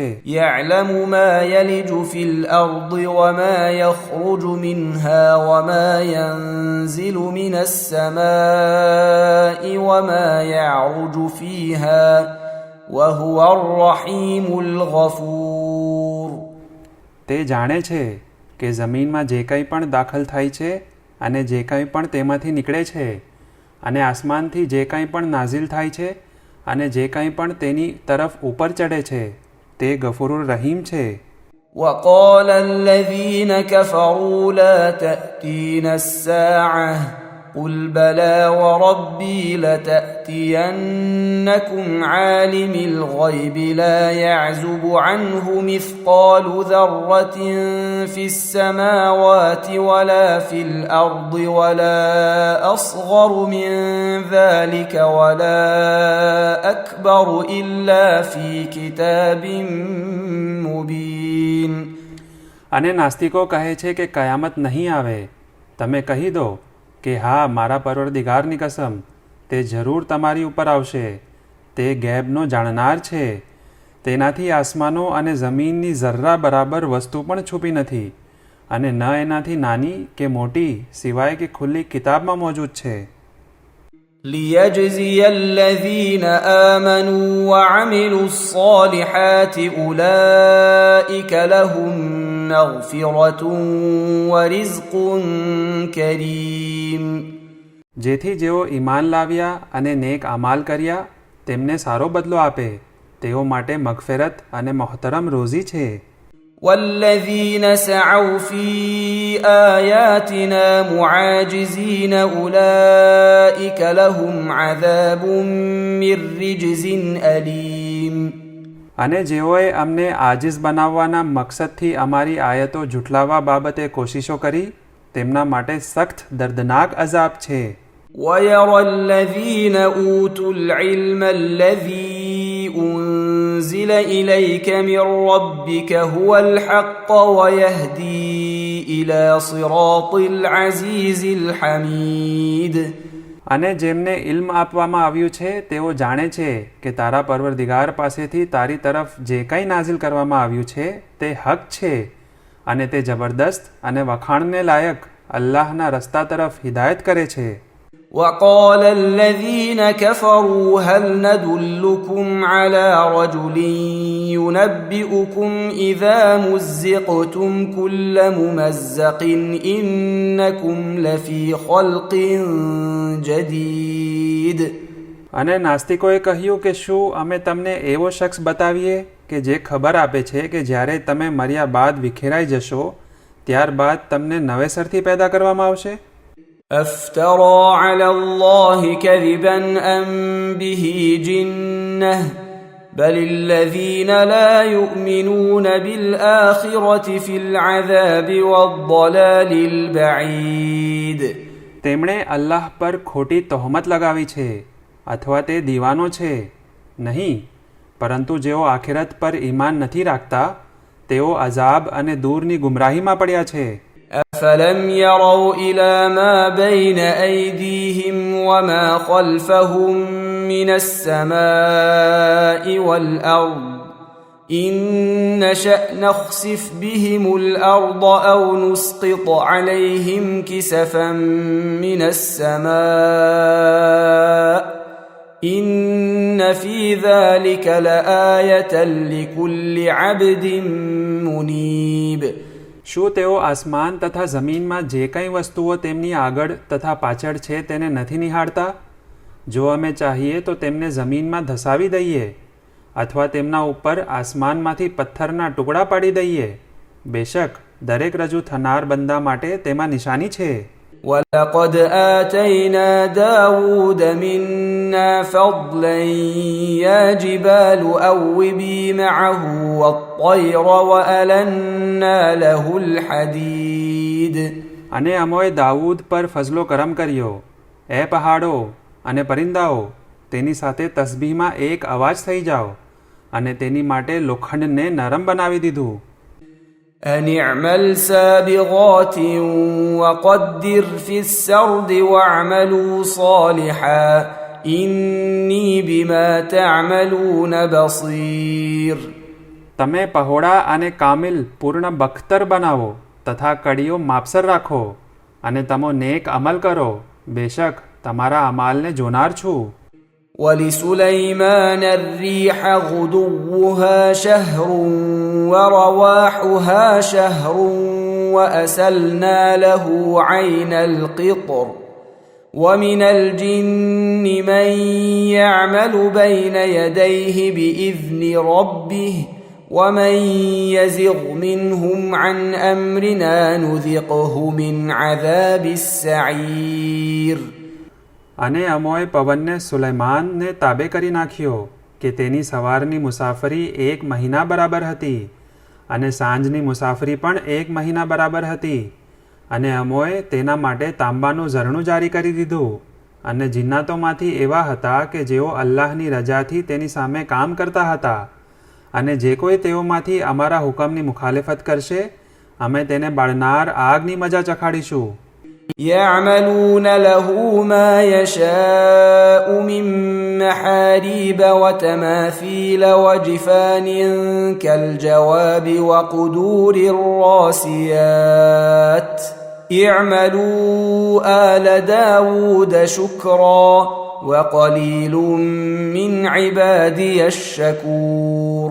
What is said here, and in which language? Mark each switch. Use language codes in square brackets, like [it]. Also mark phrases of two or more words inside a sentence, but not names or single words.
[ar] يعلم ما يلج في الأرض وما يخرج منها وما ينزل من السماء وما يعرج فيها وهو الرحيم الغفور. [gu] તે જાણે છે કે જમીનમાં જે કંઈ પણ દાખલ થાય છે અને જે કંઈ પણ તેમાંથી નીકળે છે, અને આસમાનથી જે કંઈ પણ નાઝિલ થાય છે અને જે કંઈ પણ તેની તરફ ઉપર ચડે છે, તે ગફૂરુર રહીમ છે. [ar] وقال الذين كفروا لا تأتينا الساعة قل بلى وربي لتأتينكم عالم الغيب لا يعزب عنه مثقال ذرة في السماوات ولا في الأرض ولا أصغر من ذلك ولا أكبر إلا في كتاب مبين. [gu] અને નાસ્તિકો કહે છે કે કયામત નહીં આવે. તમે કહી દો કે હા, મારા પરવરદિગારની કસમ, તે જરૂર તમારી ઉપર આવશે. તે ગેબનો જાણનાર છે. તેનાથી આસમાનો અને જમીનની ઝર્રા બરાબર વસ્તુ પણ છુપી નથી, અને ન એનાથી નાની કે મોટી સિવાય કે ખુલ્લી કિતાબમાં મોજૂદ છે. [ar] ليجزي الذين آمنوا وعملوا الصالحات أولئك لهم مغفرة ورزق كريم. [gu] જેથી જેઓ ઈમાન લાવ્યા અને નેક અમાલ કર્યા તેમને સારો બદલો આપે, તેઓ માટે મગફિરત અને મોહતરમ રોઝી છે. [ar] والذين سعوا في آياتنا معاجزين أولئك لهم عذاب من رجز أليم. [gu] અને જેઓએ અમને આજીઝ બનાવવાના મકસદથી અમારી આયતો જુઠલાવવા બાબતે કોશિશો કરી, તેમના માટે સખ્ત દર્દનાક અઝાબ છે. [ar] ويرى الذين أوتوا العلم الذي أنزل إليك من ربك هو الحق ويهدي إلى صراط العزيز الحميد. [gu] અને જેમને ઇલ્મ આપવામાં આવ્યું છે તેઓ જાણે છે કે તારા પરવરદિગાર પાસેથી તારી તરફ જે કંઈ નાઝિલ કરવામાં આવ્યું છે તે હક છે, અને તે જબરદસ્ત અને વખાણને લાયક અલ્લાહના રસ્તા તરફ હિદાયત કરે છે. [ar] وقال الذين كفروا هل ندلكم على رجل ينبئكم إذا مزقتم كل ممزق إنكم لفي خلق جديد. [gu] અને નાસ્તિકોએ કહ્યું કે શું અમે તમને એવો શખ્સ બતાવીએ કે જે ખબર આપે છે કે જ્યારે તમે મર્યા બાદ વિખેરાઈ જશો ત્યારબાદ તમને નવેસરથી પેદા કરવામાં આવશે. [ar] أفترى على الله كذبا أم به جنة بل الذين لا يؤمنون بالآخرة في العذاب والضلال البعيد. [gu] તેમણે અલ્લાહ પર ખોટી તહોમત લગાવી છે, અથવા તે દીવાનો છે? નહીં, પરંતુ જેઓ આખિરત પર ઈમાન નથી રાખતા તેઓ અઝાબ અને દૂરની ગુમરાહીમાં પડ્યા છે. [ar] أفلم يروا إلى ما بين أيديهم وما خلفهم من السماء والأرض إن نشأ نخسف بهم الأرض أو نسقط عليهم كسفا من السماء إن في ذلك لآية لكل عبد منيب. [gu] શું તેઓ આસમાન તથા જમીનમાં જે કંઈ વસ્તુઓ તેમની આગળ તથા પાછળ છે તેને નથી નિહાળતા? જો અમે ચાહીએ તો તેમને જમીનમાં ધસાવી દઈએ અથવા તેમના ઉપર આસમાનમાંથી પથ્થરના ટુકડા પાડી દઈએ. બેશક દરેક રજૂ થનાર બંદા માટે તેમાં નિશાની છે. [ar] ولقد آتينا داود منا فضلا يا جبال أوبي معه والطير وألنا له الحديد. [gu] અને અમોએ દાઉદ પર ફઝલો કરમ કર્યો. એ પહાડો અને પરિંદાઓ, તેની સાથે તસબીહમાં એક અવાજ થઈ જાઓ, અને તેની માટે લોખંડને નરમ બનાવી દીધું. [ar] أن اعمل سابغات وقدر في السرد واعملوا صالحا إني بما تعملون بصير. [gu] તમે પહોળા અને કામિલ પૂર્ણ બખ્તર બનાવો તથા કડીઓ માપસર રાખો, અને તમો નેક અમલ કરો, બેશક તમારા અમાલને જોનાર છું. [ar] ولسليمان الريح غدوها شهر ورواحها شهر وأسلنا له عين القطر ومن الجن من يعمل بين يديه بإذن ربه ومن يزغ منهم عن أمرنا نذقه من عذاب السعير. [gu] અને અમોએ પવનને સુલૈમાનને તાબે કરી નાખ્યો કે તેની સવારની મુસાફરી 1 મહિના બરાબર હતી, અને સાંજની મુસાફરી પણ 1 મહિના બરાબર હતી. અને અમોએ તેના માટે તાંબાનું ઝરણું જારી કરી દીધું. અને જિન્નાતોમાંથી એવા હતા કે જેઓ અલ્લાહની રજાથી તેની સામે કામ કરતા હતા, અને જે કોઈ તેઓમાંથી અમારા હુકમની મુખાલિફત કરશે, અમે તેને બાળનાર આગની મજા ચખાડીશું. [ar] يعملون له ما يشاء من محاريب وتماثيل وجفان كالجواب وقدور الراسيات اعملوا آل داود شكرا وقليل من عبادي الشكور.